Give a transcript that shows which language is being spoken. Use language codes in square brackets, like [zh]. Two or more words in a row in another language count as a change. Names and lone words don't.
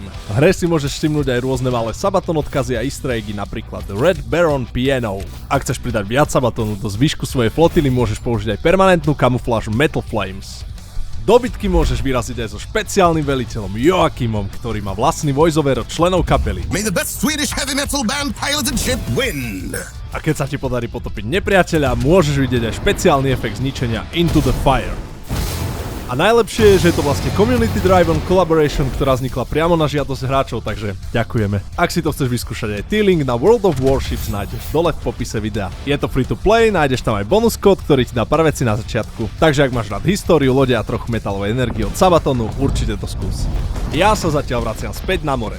[sk] V hre si môžeš všimnúť aj rôzne malé Sabaton odkazy a [en] easter eggy, [sk] napríklad Red Baron Piano. Ak chceš pridať viac Sabatonu do zvyšku svojej flotily, môžeš použiť aj permanentnú kamufláž Metal Flames. Do bitky môžeš vyraziť aj so špeciálnym veliteľom Joachimom, ktorý má vlastný voiceover od členov kapely. [en] May the best Swedish heavy metal band piloted ship win! [sk] A keď sa ti podarí potopiť nepriateľa, môžeš vidieť aj špeciálny efekt zničenia Into the Fire. A najlepšie je, že je to vlastne [en] community driven collaboration, [sk] ktorá vznikla priamo na žiadosť hráčov, takže ďakujeme. Ak si to chceš vyskúšať aj ty, link na World of Warships nájdeš dole v popise videa. Je to [en] free to play, [sk] nájdeš tam aj bonus kód, ktorý ti dá pár veci na začiatku. Takže ak máš rád históriu, lode a trochu metalovej energie od Sabatonu, určite to skús. Ja sa zatiaľ vraciam späť na more.